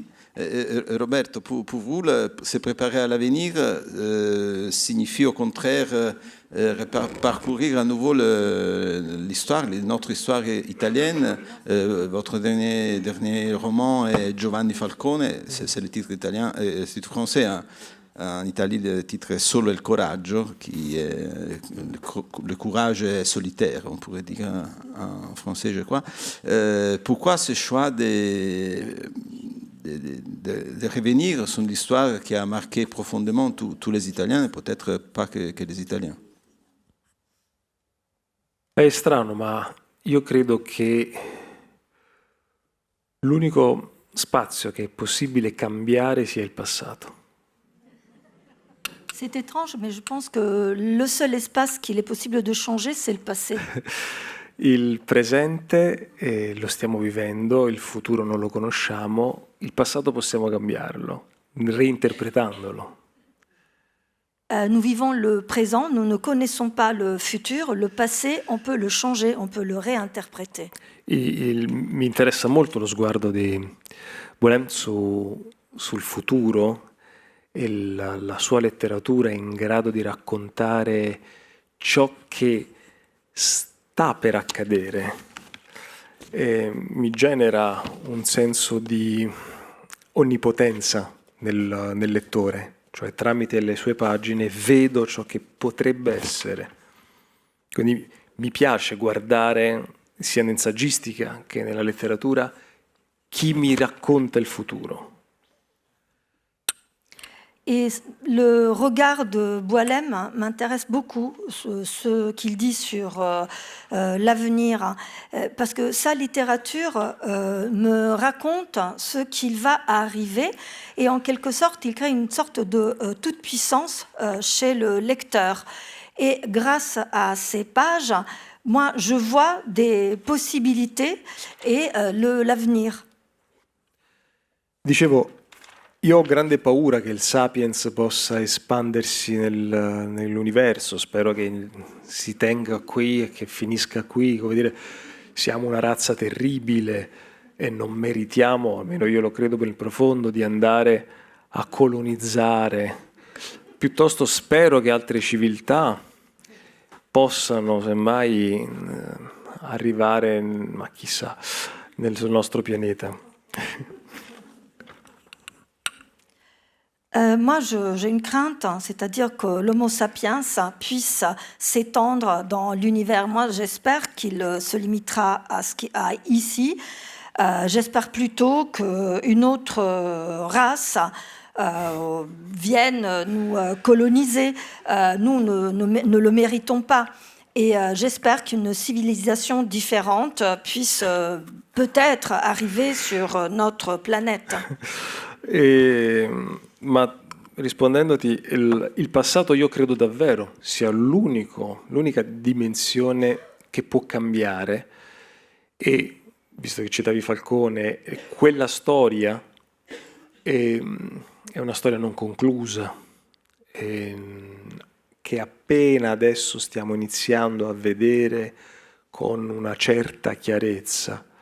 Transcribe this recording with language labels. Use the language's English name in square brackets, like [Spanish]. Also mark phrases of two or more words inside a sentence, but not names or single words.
[French] Roberto, pour vous, se préparer à l'avenir signifie au contraire parcourir à nouveau notre histoire italienne. Votre dernier roman est Giovanni Falcone, c'est le titre italien, le titre français. Hein. En Italie, le titre est Solo il coraggio, qui est le courage est solitaire, on pourrait dire en français, je crois. Pourquoi ce choix de revenir sur l'histoire qui a marqué profondément tous les Italiens, et peut-être pas que les Italiens? [Italian] È strano, ma io credo che l'unico spazio che è possibile cambiare sia il passato. [French] C'est étrange, mais je pense que le seul espace qu'il est possible de changer, c'est le passé. [Italian] Il presente lo stiamo vivendo, il futuro non lo conosciamo, il passato possiamo cambiarlo, reinterpretandolo. [French] Nous vivons le présent, nous ne connaissons pas le futur, le passé, on peut le changer, on peut le réinterpréter. [Italian] Mi interessa molto lo sguardo di Boulem sul futuro e la sua letteratura è in grado di raccontare ciò che sta per accadere. Mi genera un senso di onnipotenza nel lettore. Cioè tramite le sue pagine vedo ciò che potrebbe essere. Quindi mi piace guardare, sia in saggistica che nella letteratura, chi mi racconta il futuro. [French] Et le regard de Boilem m'intéresse beaucoup, ce qu'il dit sur l'avenir, parce que sa littérature me raconte ce qu'il va arriver, et en quelque sorte, il crée une sorte de toute-puissance chez le lecteur. Et grâce à ces pages, moi, je vois des possibilités et l'avenir. [Italian] Dicevo, io ho grande paura che il Sapiens possa espandersi nell'universo, spero che si tenga qui e che finisca qui, come dire, siamo una razza terribile e non meritiamo, almeno io lo credo per il profondo, di andare a colonizzare. Piuttosto spero che altre civiltà possano semmai arrivare, ma chissà, sul nostro pianeta. [French] Moi, j'ai une crainte, c'est-à-dire que l'Homo sapiens puisse s'étendre dans l'univers. Moi, j'espère qu'il se limitera à ce qu'il y a ici. J'espère plutôt qu'une autre race vienne nous coloniser. Nous ne le méritons pas. Et j'espère qu'une civilisation différente puisse peut-être arriver sur notre planète. [Italian] Ma rispondendoti, il passato io credo davvero sia l'unica dimensione che può cambiare, e visto che citavi Falcone, quella storia è una storia non conclusa, che appena adesso stiamo iniziando a vedere con una certa chiarezza.